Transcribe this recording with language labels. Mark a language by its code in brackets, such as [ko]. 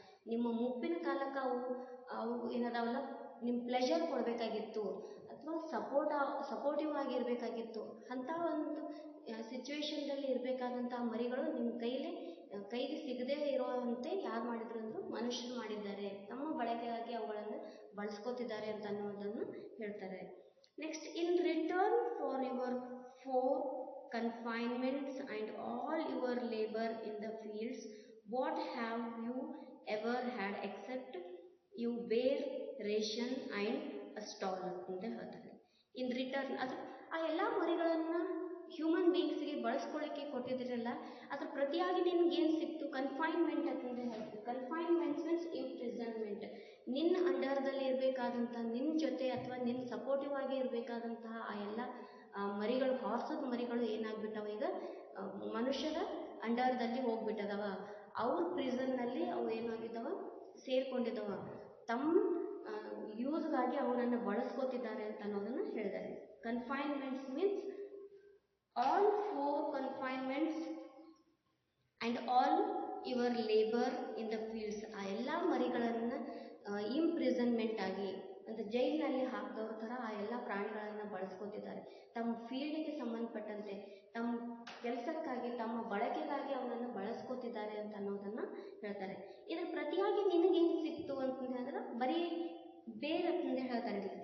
[kn] ನಿಮ್ಮ ಮುಪ್ಪಿನ ಕಾಲಕ್ಕೆ ಅವು ಏನದಾವಲ್ಲ ನಿಮ್ಮ ಪ್ಲೆಷರ್ ಕೊಡಬೇಕಾಗಿತ್ತು, ಅಥವಾ ಸಪೋರ್ಟಿವ್ ಆಗಿರಬೇಕಾಗಿತ್ತು. ಅಂಥ ಒಂದು ಸಿಚುವೇಶನ್ದಲ್ಲಿ ಇರಬೇಕಾದಂಥ ಮರಿಗಳು ನಿಮ್ಮ ಕೈಗೆ ಸಿಗದೇ ಇರುವಂತೆ ಯಾರು ಮಾಡಿದ್ರು ಅಂದರು, ಮನುಷ್ಯರು ಮಾಡಿದ್ದಾರೆ. ತಮ್ಮ ಬಳಕೆಗಾಗಿ ಅವುಗಳನ್ನು ಬಳಸ್ಕೋತಿದ್ದಾರೆ ಅಂತ ಅನ್ನೋದನ್ನು ಹೇಳ್ತಾರೆ. [en] next, in return for your 4 confinements and all your labor in the fields, what have you ever had except you bear ration and a stall [kn] ಅಂತ ಹೇಳ್ತಾರೆ. [en] in return, [kn] ಅದು ಆ ಎಲ್ಲ ಮರಿಗಳನ್ನು ಹ್ಯೂಮನ್ ಬೀಯಿಂಗ್ಸ್ಗೆ ಬಳಸ್ಕೊಳ್ಳಿಕ್ಕೆ ಕೊಟ್ಟಿದ್ರಲ್ಲ, ಅದ್ರ ಪ್ರತಿಯಾಗಿ ನಿನ್ಗೆ ಏನು ಸಿಕ್ತು? [en] confinement [kn] ಅಂತಂದ್ರೆ ಹೇಳ್ತೀವಿ. [en] Confinements means imprisonment. [kn] ನಿನ್ನ ಅಂಡರ್ದಲ್ಲಿ ಇರಬೇಕಾದಂಥ, ನಿನ್ನ ಜೊತೆ ಅಥವಾ ನಿನ್ನ ಸಪೋರ್ಟಿವ್ ಆಗಿ ಇರಬೇಕಾದಂತಹ ಆ ಎಲ್ಲ ಮರಿಗಳು, ಹಾರ್ಸದ ಮರಿಗಳು ಏನಾಗ್ಬಿಟ್ಟವ ಈಗ ಮನುಷ್ಯರ ಅಂಡರ್ದಲ್ಲಿ ಹೋಗ್ಬಿಟ್ಟದವ. ಅವ್ರ ಪ್ರಿಸನ್ನಲ್ಲಿ ಅವು ಏನಾಗಿದ್ದವ, ಸೇರ್ಕೊಂಡಿದ್ದವ. ತಮ್ಮ ಯೂಸ್ಗಾಗಿ ಅವರನ್ನು ಬಳಸ್ಕೋತಿದ್ದಾರೆ ಅಂತ ಅನ್ನೋದನ್ನು ಹೇಳಿದ್ದಾರೆ. [en] Confinements means all 4 confinements and all your labor in the fields. [kn] ಆ ಎಲ್ಲ ಮರಿಗಳನ್ನು ಇಂಪ್ರಿಸನ್ಮೆಂಟ್ ಆಗಿ ಅಂದರೆ ಜೈಲಿನಲ್ಲಿ ಹಾಕಿದವ್ರ ಥರ ಆ ಎಲ್ಲ ಪ್ರಾಣಿಗಳನ್ನು ಬಳಸ್ಕೋತಿದ್ದಾರೆ. ತಮ್ಮ ಫೀಲ್ಡಿಗೆ ಸಂಬಂಧಪಟ್ಟಂತೆ, ತಮ್ಮ ಕೆಲಸಕ್ಕಾಗಿ, ತಮ್ಮ ಬಳಕೆಗಾಗಿ ಅವನನ್ನು ಬಳಸ್ಕೋತಿದ್ದಾರೆ ಅಂತ ಅನ್ನೋದನ್ನು ಹೇಳ್ತಾರೆ. ಇದರ ಪ್ರತಿಯಾಗಿ ನಿನಗೇನು ಸಿಕ್ತು ಅಂತಂದ್ರೆ ಬರೀ ಬೇರ್ ಅಂತಂದು ಹೇಳ್ತಾರೆ.